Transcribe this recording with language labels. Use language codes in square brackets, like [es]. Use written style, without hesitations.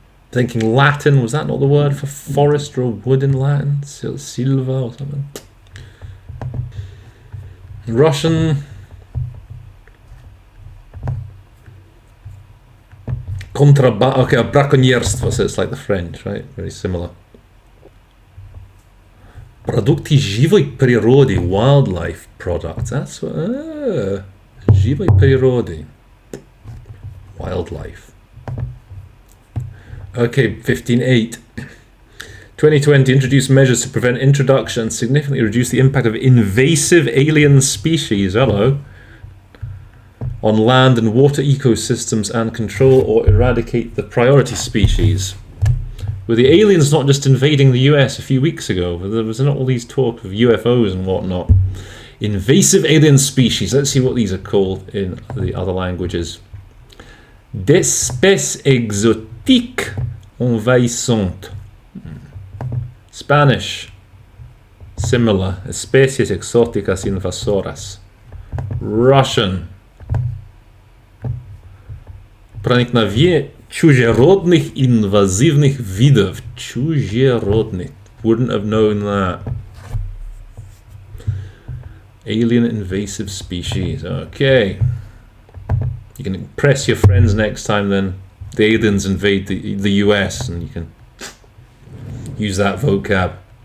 [en] Thinking Latin, was that not the word for forest or wood in Latin? Silva or something. Russian. Okay, браконьерство, so it's like the French, right? Very similar. [ru] Продукты живой природы, [en] wildlife products. That's what. [ru] Живой природы. [en] Wildlife. Okay, 15.8. 2020 introduced measures to prevent introduction and significantly reduce the impact of invasive alien species. Hello. On land and water ecosystems and control or eradicate the priority species. Were the aliens not just invading the US a few weeks ago? There was not all these talk of UFOs and whatnot. Invasive alien species. Let's see what these are called in the other languages. [fr] D'espèces exotiques envahissantes. [en] Spanish. Similar. [es] Especies exóticas invasoras. [en] Russian. [ru] Проникновение чужеродных инвазивных видов. Чужеродных. [en] Wouldn't have known that. Alien invasive species. Okay. You can impress your friends next time then. The aliens invade the US and you can use that vocab.